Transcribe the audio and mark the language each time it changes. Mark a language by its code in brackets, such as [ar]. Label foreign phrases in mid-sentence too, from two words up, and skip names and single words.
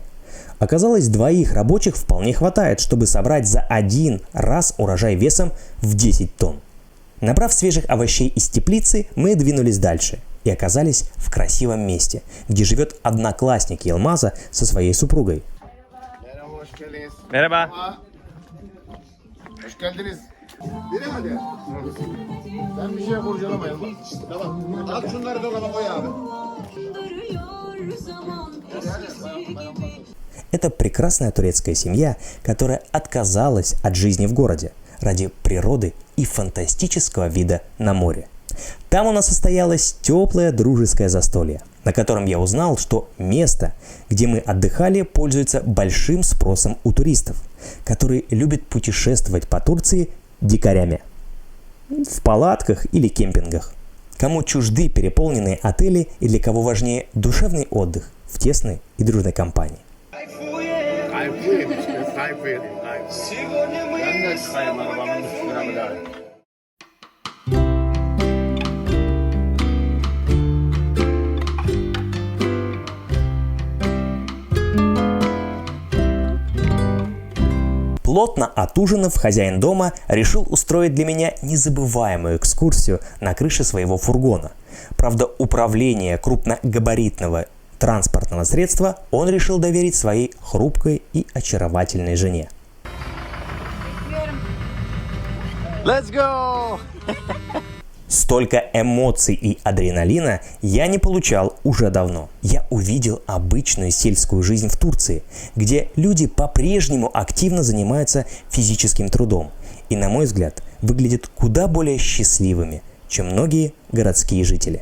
[ru] Оказалось, 2 рабочих вполне хватает, чтобы собрать за один раз урожай весом в 10 тонн. Набрав свежих овощей из теплицы, мы двинулись дальше и оказались в красивом месте, где живет одноклассник Йилмаза со своей супругой. [tr] Merhaba. Hoş geldiniz. Biri hadi. Ben bir şey kurcalamayalım. Tamam. Al şunları dolaba koy abi. [ru] Это прекрасная турецкая семья, которая отказалась от жизни в городе ради природы и фантастического вида на море. Там у нас состоялось теплое дружеское застолье, на котором я узнал, что место, где мы отдыхали, пользуется большим спросом у туристов, которые любят путешествовать по Турции дикарями. В палатках или кемпингах. Кому чужды переполненные отели и для кого важнее душевный отдых в тесной и дружной компании. [tr] Kayfıyım işte. Kayfıyım. Ben de kayım arabanın üstüne mi daha? [ru] Плотно отужинав, хозяин дома решил устроить для меня незабываемую экскурсию на крыше своего фургона. Правда, управление крупногабаритного транспортного средства он решил доверить своей хрупкой и очаровательной жене. [en] Let's go! [ru] Столько эмоций и адреналина я не получал уже давно. Я увидел обычную сельскую жизнь в Турции, где люди по-прежнему активно занимаются физическим трудом и, на мой взгляд, выглядят куда более счастливыми, чем многие городские жители.